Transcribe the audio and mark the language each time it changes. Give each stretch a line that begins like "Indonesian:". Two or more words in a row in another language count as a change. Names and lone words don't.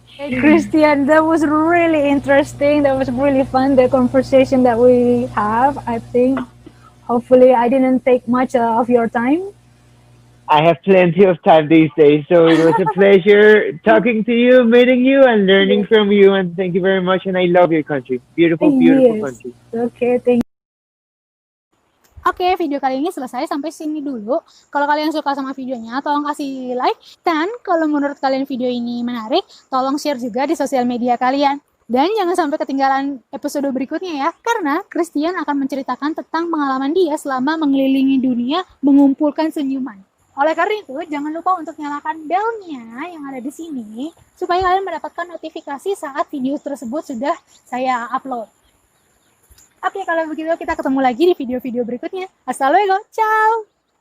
English: Hey, Christian, that was really interesting. That was really fun, the conversation that we have. I think hopefully I didn't take much of your time. I have plenty of time these days, so it was a pleasure talking to you, meeting you, and learning Yes. from you. And thank you very much. And I love your country. Beautiful, beautiful Yes. country.
Indonesian: Oke, thank Oke, video kali ini selesai sampai sini dulu. Kalau kalian suka sama videonya, tolong kasih like. Dan kalau menurut kalian video ini menarik, tolong share juga di sosial media kalian. Dan jangan sampai ketinggalan episode berikutnya ya, karena Christian akan menceritakan tentang pengalaman dia selama mengelilingi dunia mengumpulkan senyuman. Oleh karena itu, jangan lupa untuk nyalakan belnya yang ada di sini, supaya kalian mendapatkan notifikasi saat video tersebut sudah saya upload. Oke, kalau begitu kita ketemu lagi di video-video berikutnya.
Spanish: Hasta luego, ciao!